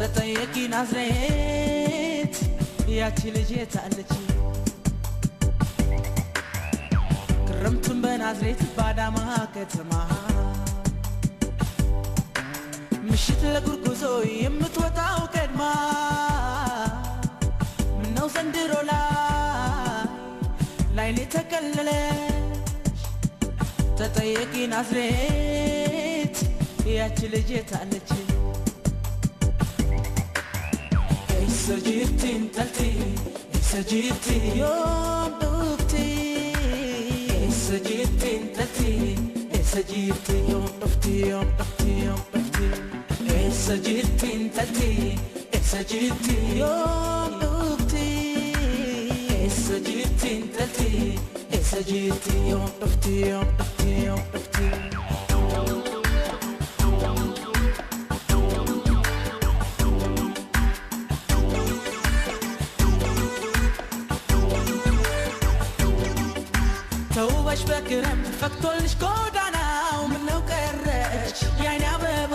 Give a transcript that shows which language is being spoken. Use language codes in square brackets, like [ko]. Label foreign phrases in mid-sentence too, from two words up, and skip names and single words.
[am] ተጠየቂ ናዝሬት ያቺ ልጅ የታለች ክረምቱን በናዝሬት ባዳማ ከተማ ምሽት ለጉርጉዞ የምትወጣው ቀድማ ምነው ዘንድሮ ላይኔ ተከለለች ተጠየቂ ናዝሬት ያቺ ልጅ የታለች [om] Essa jirti intalti Essa jirti yom dufti Essa jirti intalti Essa jirti yom dufti yom dufti yom dufti Essa jirti intalti Essa jirti yom dufti Essa jirti intalti Essa jirti yom dufti yom dufti yom dufti [am] ተውበሽ በክረምት ፈክቶልሽ ጎዳናው ምነው ቀረች የዓይኔ አበባ